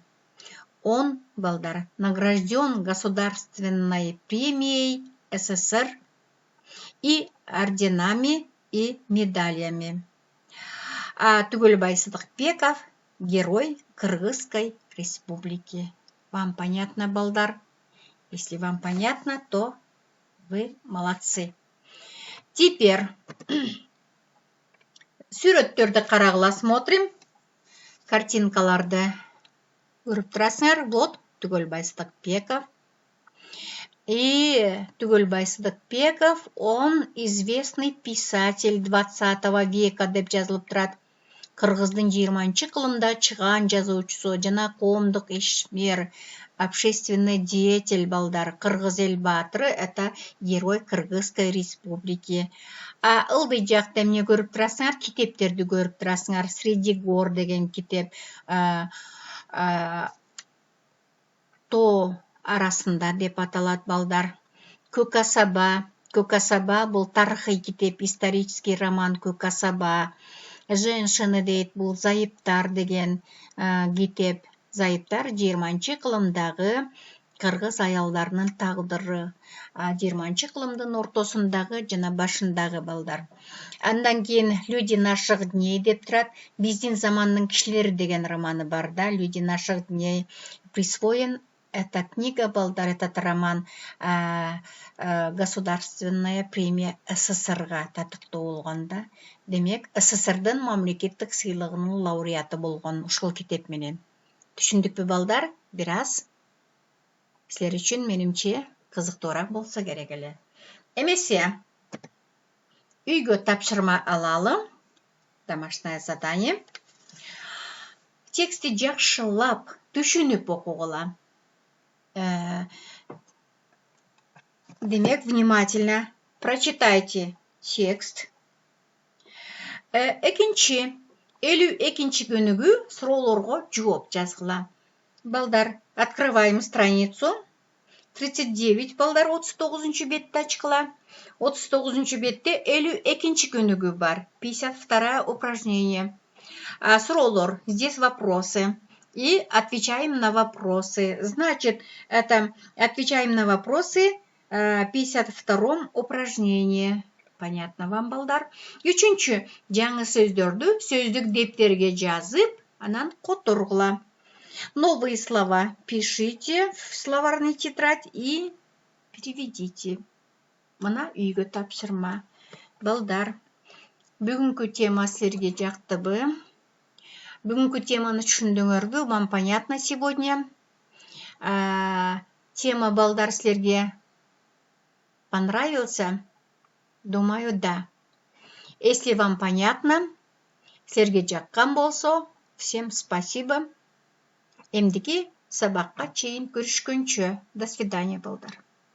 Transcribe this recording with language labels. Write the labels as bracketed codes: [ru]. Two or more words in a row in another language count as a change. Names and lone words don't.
[ru] Он, балдар, награжден Государственной премией СССР и орденами и медалями. Тугульбай Сыдыкбеков – герой Кыргызской республики. Вам понятно, балдар? Если вам понятно, то вы молодцы. [ky] Теперь сүрөттөрдү карагыла, смотрим. Картинкаларды көрүп турасыңар. [ru] Вот Тугульбай Сыдыкбеков. И Тугульбай Сыдыкбеков, он известный писатель 20 века [ky] деп жазылып турат. Кыргыздын 20-кылымда чыган жазуучусу жана коомдук ишмер, [ru] общественный деятель [ky] балдар. Кыргыз эл баатыры, [ru] это герой Кыргызской республики. [ky] Ылдый жакта эмне көрүп турасыңар? Китептерди көрүп турасыңар. Среди гор деген китеп, тоо арасында деп аталат балдар. Көк асаба бул тарыхый китеп, [ru] исторический роман [ky] Көк асаба. Женщины дейт, бул Зайыптар деген китеп. Зайыптар 20-кылымдагы кыргыз аялдарынын тагдыры. 20-кылымдын ортосундагы жана башындагы балдар. Андан кийин Люди наших дней деп турат. Биздин замандын кишилери деген романы бар да. [ru] Люди наших дней присвоен эта книга балдар, этот роман Государственная премия СССРга [ky] татыктуу болгон да. Демек, СССРдын мамлекеттик сыйлыгынын лауреаты болгон ушул китеп менен. Түшүндүкпү балдар? Бир аз силер үчүн менимче кызыктуураак болсо керек эле. Эмесе, үйгө тапшырма алалы. [ru] Домашнее задание. [ky] Тексти жакшылап түшүнүп окугула. Демек, [ru] внимательно прочитайте текст. [ky] Экинчи, 52-нчи күнүгү суроолорго жооп жазгыла. Балдар, [ru] открываем страницу. [ky] 39 балдар 39-нчу бетте ачкыла. 39-нчу бетте 52-нчи күнүгү бар. 52 упражнение. Суроолор, [ru] здесь вопросы. И отвечаем на вопросы. Значит, это отвечаем на вопросы 52-м упражнении. Понятно вам, балдар? [ky] Үчүнчү, жаңы сөздөрдү сөздүк дептерге жазып, анан которгула. [ru] Новые слова пишите в словарный тетрадь и переведите. [ky] Мына үйгө тапшырма. Балдар, бүгүнкү тема силерге жактыбы? Бүгүнкү теманы түшүндүңөрбү? [ru] Вам понятно сегодня? Тема, [ky] балдар, силерге понравился? [ru] Думаю, да. Если вам понятно, [ky] силерге жаккан болсо, [ru] всем спасибо. [ky] Эмдики Сабаққа чейин көрүшкөнчө. [ru] До свидания, балдар.